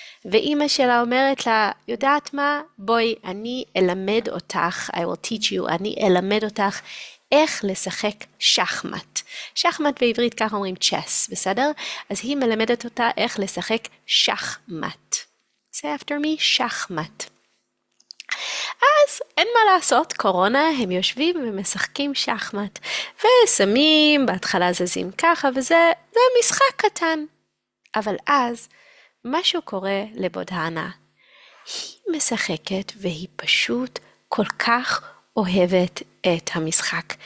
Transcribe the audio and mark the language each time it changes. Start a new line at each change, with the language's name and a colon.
Hebrew: ואימא שלה אומרת לה, יודעת מה? בואי, אני אלמד אותך,
English: I will teach you,
Hebrew: אני אלמד אותך איך לשחק שחמט. שחמט בעברית כך אומרים chess, בסדר? אז היא מלמדת אותה איך לשחק שחמט.
English: Say after me, שחמט.
Hebrew: אז אין מה לעשות, קורונה, הם יושבים ומשחקים שחמט. ושמים, בהתחלה זזים ככה, וזה משחק קטן. אבל אז, משהו קורה לבודהנה. היא משחקת והיא פשוט כל כך אוהבת את המשחק.